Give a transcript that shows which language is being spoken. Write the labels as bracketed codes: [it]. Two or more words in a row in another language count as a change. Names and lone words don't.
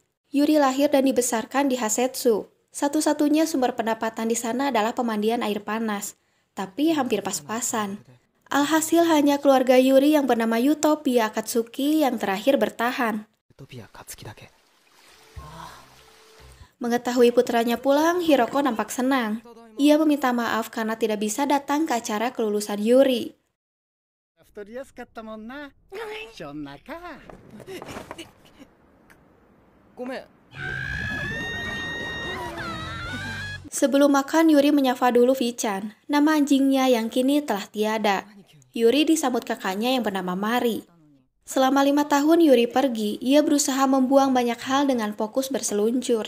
[id] Yuri lahir dan dibesarkan di Hasetsu. Satu-satunya sumber pendapatan di sana adalah pemandian air panas, tapi hampir pas-pasan. Alhasil hanya keluarga Yuri yang bernama Utopia Katsuki yang terakhir bertahan. Mengetahui putranya pulang, Hiroko nampak senang. Ia meminta maaf karena tidak bisa datang ke acara kelulusan Yuri. [ja] 太りやすかったもんな。しょんなか。ごめん。 [id] Sebelum makan, Yuri menyapa dulu Vichan, nama anjingnya yang kini telah tiada. Yuri disambut kakaknya yang bernama Mari. Selama 5 tahun Yuri pergi, ia berusaha membuang banyak hal dengan fokus berseluncur.